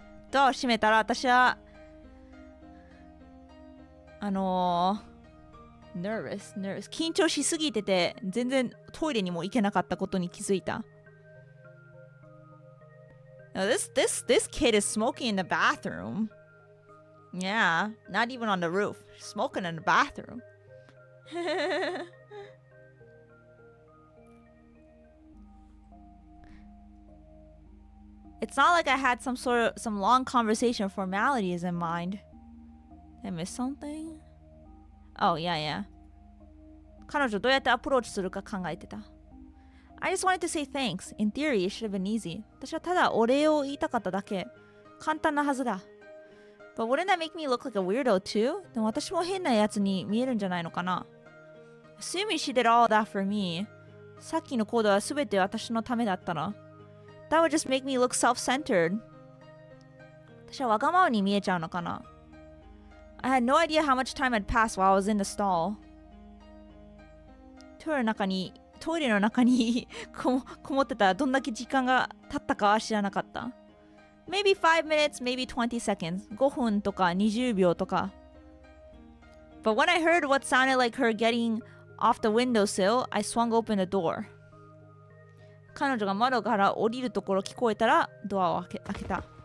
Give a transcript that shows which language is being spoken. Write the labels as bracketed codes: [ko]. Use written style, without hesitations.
[ja] ドアを閉めたら私はnervous 緊張しすぎてて全然トイレにも行けなかったことに気づいた。 [en] Now this kid is smoking in the bathroom. Yeah, not even on the roof. Smoking in the bathroom. It's not like I had some long conversation formalities in mind. Did I miss something? Oh, yeah. [ja] 彼女どうやってアプローチするか考えてた。 [en] I just wanted to say thanks. In theory, it should have been easy. [ja] 私はただお礼を言いたかっただけ。簡単なはずだ。 [en] But wouldn't that make me look like a weirdo too? [ja] でも私も変なやつに見えるんじゃないのかな。 [en] Assuming she did all that for me. [ja] さっきのコードはすべて私のためだったな。 [en] That would just make me look self-centered. [ja] 私はわがままに見えちゃうのかな。 [en] I had no idea how much time had passed while I was in the stall. [ja] トイレの中にこもってたらどんだけ時間が経ったかは知らなかった。 [en] Maybe 5 minutes, maybe 20 seconds. [ja] 5分とか20秒とか。 [en] But when I heard what sounded like her getting off the windowsill, I swung open the door. [ja] 彼女が窓から降りるところ聞こえたらドアを開けた。